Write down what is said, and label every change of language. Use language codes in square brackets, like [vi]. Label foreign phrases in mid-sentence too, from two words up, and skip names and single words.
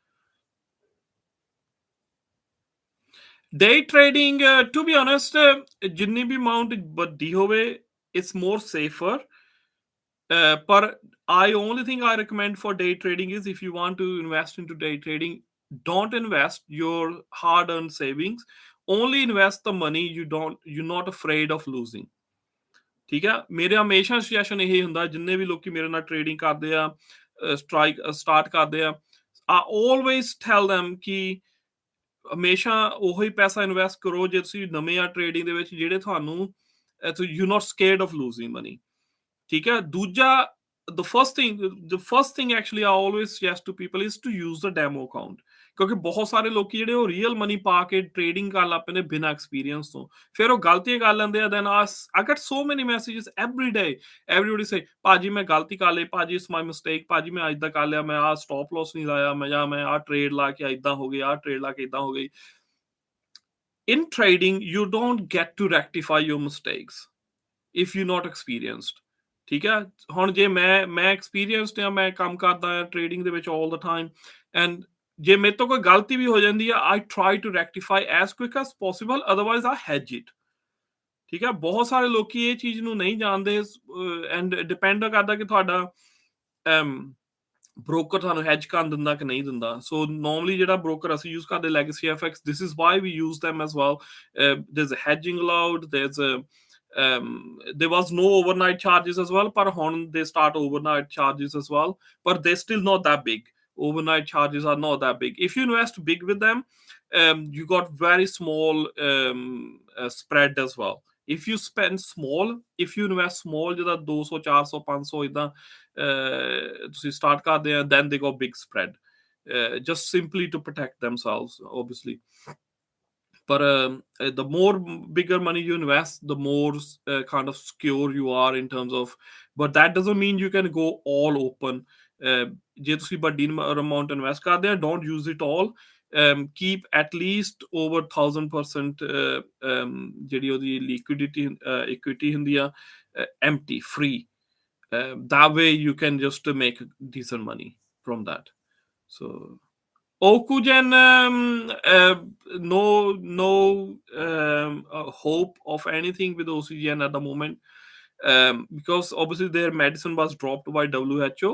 [en] Day trading, to be honest, [pa] ਜਿੰਨੀ ਵੀ amount ਵੱਡੀ ਹੋਵੇ [en] it's more safer. But only thing I recommend for day trading is if you want to invest into day trading, don't invest your hard-earned savings. Only invest the money you're not afraid of losing. [pa] ਠੀਕ ਹੈ ਮੇਰੇ ਹਮੇਸ਼ਾ ਸੁਜੈਸ਼ਨ ਇਹ ਹੁੰਦਾ ਜਿੰਨੇ ਵੀ ਲੋਕੀ ਮੇਰੇ ਨਾਲ ਟ੍ਰੇਡਿੰਗ ਕਰਦੇ ਆ ਸਟਾਰਟ ਕਰਦੇ ਆ [en] I always tell them [pa] ਕਿ ਹਮੇਸ਼ਾ ਉਹੀ ਪੈਸਾ ਇਨਵੈਸਟ ਕਰੋ ਜੇ ਤੁਸੀਂ ਨਵੇਂ ਆ ਟ੍ਰੇਡਿੰਗ ਦੇ ਵਿੱਚ ਜਿਹੜੇ ਤੁਹਾਨੂੰ [en] you not scared of losing money. [pa] ਠੀਕ ਹੈ ਦੂਜਾ [en] the first thing actually I always suggest to people is to use the demo account. [pa] ਕਿਉਂਕਿ ਬਹੁਤ ਸਾਰੇ ਲੋਕੀ ਜਿਹੜੇ ਉਹ ਰੀਅਲ ਮਨੀ ਪਾ ਕੇ ਟ੍ਰੇਡਿੰਗ ਕਰ ਲੱਪੇ ਨੇ ਬਿਨਾਂ ਐਕਸਪੀਰੀਅੰਸ ਤੋਂ ਫਿਰ ਉਹ ਗਲਤੀਆਂ ਕਰ ਲੈਂਦੇ ਆ. [en] then I get so many messages every day. Everybody say [pa] ਭਾਜੀ ਮੈਂ ਗਲਤੀ ਕਰ ਲਈ ਭਾਜੀ [en] it's my mistake [pa] ਭਾਜੀ ਮੈਂ ਏਦਾਂ ਕਰ ਲਿਆ ਮੈਂ ਆਹ ਸਟਾਪ ਲਾਸ ਨਹੀਂ ਲਾਇਆ ਮੈਂ ਆਹ ਟ੍ਰੇਡ ਲਾ ਕੇ ਏਦਾਂ ਹੋ ਗਈ ਆਹ ਟ੍ਰੇਡ ਲਾ ਕੇ ਏਦਾਂ ਹੋ ਗਈ. [en] In trading you don't get to rectify your mistakes if you're not experienced. [pa] ਠੀਕ ਹੈ ਹੁਣ ਜੇ ਮੈਂ ਐਕਸਪੀਰੀਅੰਸਡ ਆ ਮੈਂ ਕੰਮ ਕਰਦਾ ਆ ਟ੍ਰੇਡਿੰਗ ਦੇ ਵਿੱਚ [en] all the time and [pa] ਜੇ ਮੇਰੇ ਤੋਂ ਕੋਈ ਗਲਤੀ ਵੀ ਹੋ ਜਾਂਦੀ ਆ [en] I try to rectify as quick as possible otherwise I hedge it. [pa] ਠੀਕ ਹੈ ਬਹੁਤ ਸਾਰੇ ਲੋਕੀ ਇਹ ਚੀਜ਼ ਨੂੰ ਨਹੀਂ ਜਾਣਦੇ [en] and depend [pa] ਕਰਦਾ ਕਿ ਤੁਹਾਡਾ ਬ੍ਰੋਕਰ ਤੁਹਾਨੂੰ ਹੈਜ ਕਰਨ ਦਿੰਦਾ ਕਿ ਨਹੀਂ ਦਿੰਦਾ. [en] so normally [pa] ਜਿਹੜਾ ਬ੍ਰੋਕਰ ਅਸੀਂ ਯੂਜ਼ ਕਰਦੇ ਲੈਗੇਸੀ FX [en] this is why we use them as well. There's a hedging allowed, there was no overnight charges as well but ਹੁਣ they start overnight charges as well but they're still not that big. Overnight charges are not that big. If you invest big with them you got very small spread as well. If you spend small, if you invest small [pa] ਜਿਹਦਾ 200 400 500 ਇਦਾਂ ਤੁਸੀਂ [en] start [pa] ਕਰਦੇ ਆ [en] then they got big spread just simply to protect themselves obviously. But the more bigger money you invest, the more kind of secure you are in terms of. But that doesn't mean you can go all open. [pa] ਜੇ ਤੁਸੀਂ ਵੱਡੀ [en] amount invest [pa] ਕਰਦੇ ਆ [en] don't use it all. keep at least over 1000% [pa] ਜਿਹੜੀ ਉਹਦੀ [en] liquidity equity [pa] ਹੁੰਦੀ ਆ [en] empty free. That way you can just make decent money from that. So Okugen, no hope of anything with oxygen at the moment, because obviously their medicine was dropped by WHO.